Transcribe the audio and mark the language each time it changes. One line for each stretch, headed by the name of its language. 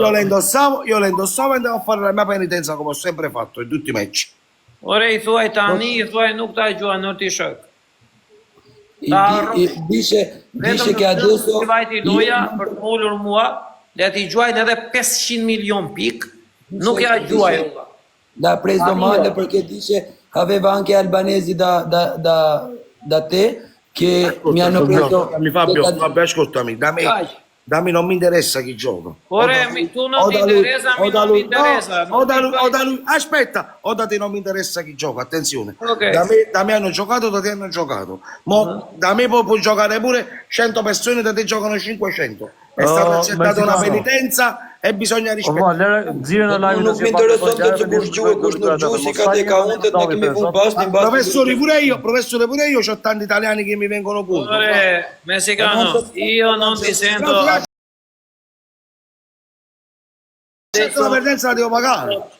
Italian: Io le indossavo e andavo a fare la mia penitenza come ho sempre fatto in tutti i match.
Albanian: Ore i thuaj tani, i thuaj nuk ta gjuan në ti shok.
Italian: Dice che adesso
Albanian: Ti vajti loja për të ullur mua, le ti gjuajnë edhe 500 milion pik, nuk ja gjuaj.
Italian: l'ha preso domande perché dice aveva anche albanesi da te che mi hanno preso Fabio, ascoltami, da me non mi interessa chi gioca. Ore, tu non mi interessa, mi non mi interessa. O da lui, aspetta, o da te non mi interessa chi gioca, attenzione. Ok. Da me hanno giocato, da te hanno giocato. Da me può giocare pure 100 persone, da te giocano 500. È stata accettata una penitenza e bisogna rispettare.
Albanian: Nuk mi intereson të të kush gjuhë, kush nuk gjuhë, si ka te ka unë, të kemi punë pas, një
Italian: Professore pure io, c'ho tanti italiani che mi vengono contro. Ore, messicano, io non ti sento. La penitenza la devo pagare.